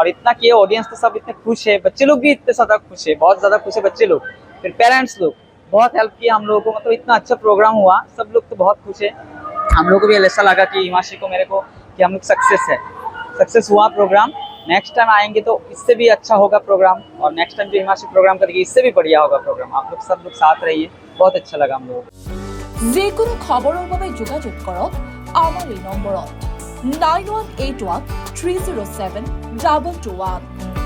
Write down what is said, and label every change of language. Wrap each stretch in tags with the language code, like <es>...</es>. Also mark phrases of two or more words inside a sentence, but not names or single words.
<hi>इतना किए ऑडियंस तो सब इतने खुश है बच्चे लोग भी इतने ज़्यादा खुश है बहुत ज़्यादा खुश है बच्चे लोग फिर पेरेंट्स लोग बहुत हेल्प किया हम लोगों को मतलब इतना अच्छा प्रोग्राम हुआ सब लोग तो बहुत खुश है हम लोग को भी ऐसा लगा कि हिमांशी को मेरे को कि हम लोग सक्सेस हुआ प्रोग्राम नेक्स्ट टाइम आएंगे तो इससे भी अच्छा होगा प्रोग्राम और नेक्स्ट टाइम जो हिमांशी प्रोग्राम करेगी इससे भी बढ़िया होगा प्रोग्राम आप लोग सब लोग साथ रहिए बहुत अच्छा लगा हम लोग</hi> <as>যিকোনো খবৰৰ বাবে যোগাযোগ কৰক আমাৰ এই নম্বৰত 9181 307 221</as>